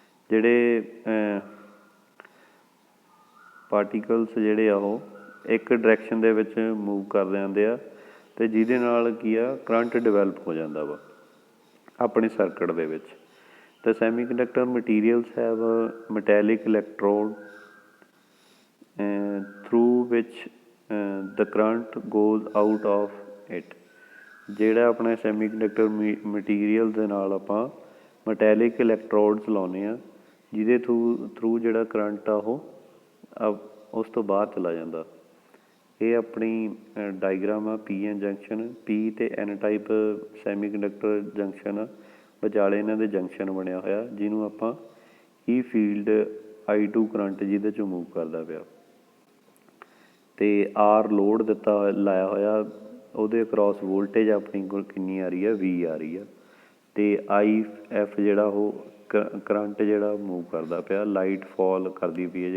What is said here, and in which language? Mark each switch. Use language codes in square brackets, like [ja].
[pa] ਜਿਹੜੇ ਪਾਰਟੀਕਲਸ ਜਿਹੜੇ ਆ ਉਹ ਇੱਕ ਡਾਇਰੈਕਸ਼ਨ ਦੇ ਵਿੱਚ ਮੂਵ ਕਰਦੇ ਜਾਂਦੇ ਆ, ਅਤੇ ਜਿਹਦੇ ਨਾਲ ਕੀ ਆ, ਕਰੰਟ ਡਿਵੈਲਪ ਹੋ ਜਾਂਦਾ ਵਾ ਆਪਣੇ ਸਰਕਟ ਦੇ ਵਿੱਚ। [en] The semiconductor materials have a metallic electrode through which the current goes out of it। [pa] ਜਿਹੜਾ ਆਪਣੇ ਸੈਮੀਕੰਡਕਟਰ ਮਟੀਰੀਅਲ ਦੇ ਨਾਲ ਆਪਾਂ ਮੈਟੈਲਿਕ ਇਲੈਕਟ੍ਰੋਡਸ ਲਾਉਂਦੇ ਹਾਂ, ਜਿਹਦੇ ਥਰੂ ਜਿਹੜਾ ਕਰੰਟ ਆ ਉਹ ਉਸ ਤੋਂ ਬਾਹਰ ਚਲਾ ਜਾਂਦਾ। ਇਹ ਆਪਣੀ ਡਾਇਗਰਾਮ ਆ, ਪੀ ਐਨ ਜੰਕਸ਼ਨ। ਪੀ ਅਤੇ ਐਨ ਟਾਈਪ ਸੈਮੀਕੰਡਕਟਰ ਜੰਕਸ਼ਨ ਆ, ਵਿਚਾਲੇ ਇਹਨਾਂ ਦੇ ਜੰਕਸ਼ਨ ਬਣਿਆ ਹੋਇਆ, ਜਿਹਨੂੰ ਆਪਾਂ ਈ ਫੀਲਡ I2 ਕਰੰਟ ਜਿਹਦੇ 'ਚੋਂ ਮੂਵ ਕਰਦਾ ਪਿਆ, ਅਤੇ ਆਰ ਲੋਡ ਲਾਇਆ ਹੋਇਆ, ਉਹਦੇ ਅਕਰੋਸ ਵੋਲਟੇਜ ਆਪਣੀ ਕੋਲ ਕਿੰਨੀ ਆ ਰਹੀ ਆ, V ਆ ਰਹੀ ਆ, ਅਤੇ IF ਜਿਹੜਾ ਉਹ ਕਰੰਟ ਜਿਹੜਾ ਮੂਵ ਕਰਦਾ ਪਿਆ, ਲਾਈਟ ਫਾਲ ਕਰਦੀ ਪਈ ਹੈ।